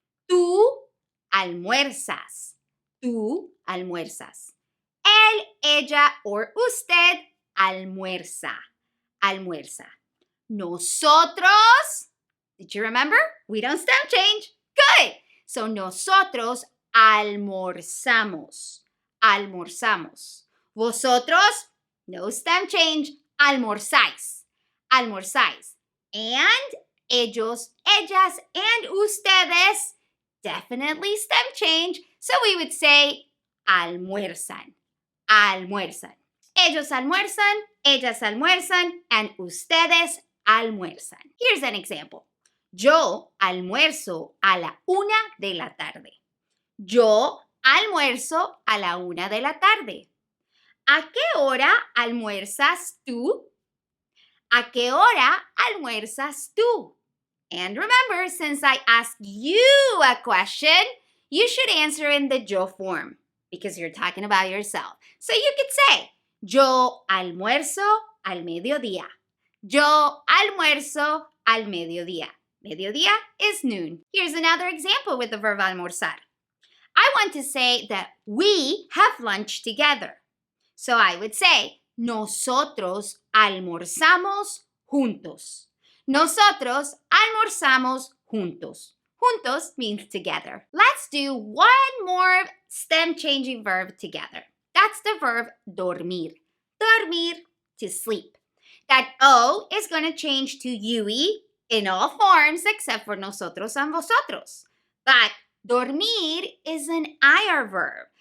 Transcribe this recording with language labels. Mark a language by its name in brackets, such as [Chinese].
[Spanish] Tú almuerzas, tú almuerzas. Él, ella, [English] or [Spanish] usted almuerza, almuerza. [English] Nosotros, did you remember? We don't stem change. Good. [Spanish] So nosotros almorzamos, almorzamos. Vosotros, [English] no stem change, [Spanish] almorzáis, almorzáis. [English] And ellos, ellas, and ustedes, definitely stem change. So we would say [Spanish] almuerzan, almuerzan. Ellos almuerzan, ellas almuerzan, and ustedes almuerzan. [English] Here's an example. [Spanish] Yo almuerzo a la 1 de la tarde. Yo almuerzo a la 1 de la tarde. ¿A qué hora almuerzas tú? ¿A qué hora almuerzas tú? [English] And remember, since I asked you a question, you should answer in the yo form because you're talking about yourself. So you could say, [Spanish] yo almuerzo al mediodía. Yo almuerzo al mediodía. [English] Mediodía is noon. Here's another example with the verb almorzar. I want to say that we have lunch together. So I would say, [Spanish] nosotros almorzamos juntos. Nosotros almorzamos juntos. [English] Juntos means together. Let's do one more stem changing verb together. That's the verb dormir. Dormir, to sleep. That O is going to change to UE in all forms except for nosotros and vosotros. But dormir is an IR verb.